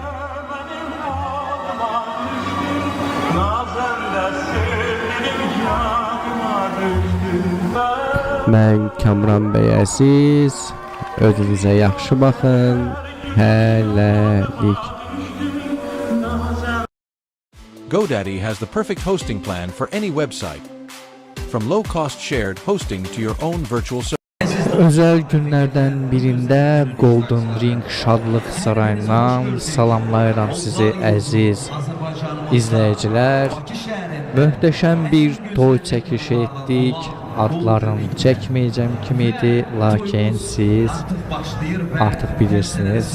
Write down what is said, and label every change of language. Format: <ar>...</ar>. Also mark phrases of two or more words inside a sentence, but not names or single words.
<az>Mən Kamran bəy Əziz, özünüzə yaxşı baxın. Hələlik.</az> <en>GoDaddy has the perfect hosting plan for any website. From low-cost shared hosting to your own virtual server.</en> <az>Özel günlərdən birində Golden Ring Şadlıq Sarayından salamlayıram sizi əziz izləyicilər. Möhtəşəm bir toy çəkilişi etdik. Adlarını çəkməyəcəm kimi idi, lakin siz artıq bilirsiniz.</az>